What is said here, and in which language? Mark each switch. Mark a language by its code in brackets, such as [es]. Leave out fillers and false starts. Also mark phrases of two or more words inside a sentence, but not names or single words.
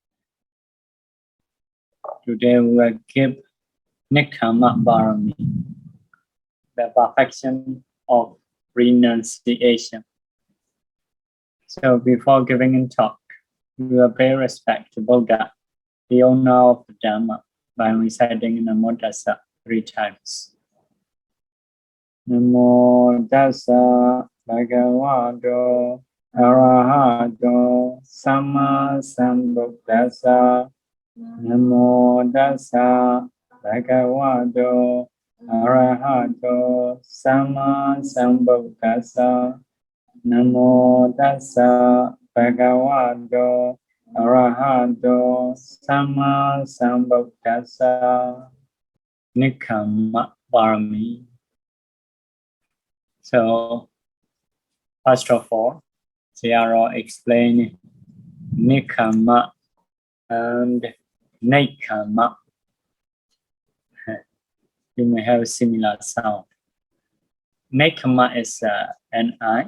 [en] Today we will give [pi] Nekkhamma Pāramī, [en] the perfection of renunciation. So before giving a talk, we will pay respect to Buddha, the owner of Dhamma, by reciting [pi] Namo Tassa [en] 3 times. [pi] Namo Tassa Bhagavato Arahato Samma Sambuddhassa. Namo Tassa Bhagavato Arahato Samma Sambuddhassa. Namo Tassa Bhagavato Arahato Samma Sambuddhassa. Nekkhamma Pāramī. [en] So, first of all, they are all explaining Nekkhamma and Nekkhamma. You may have a similar sound. Nekkhamma is an I.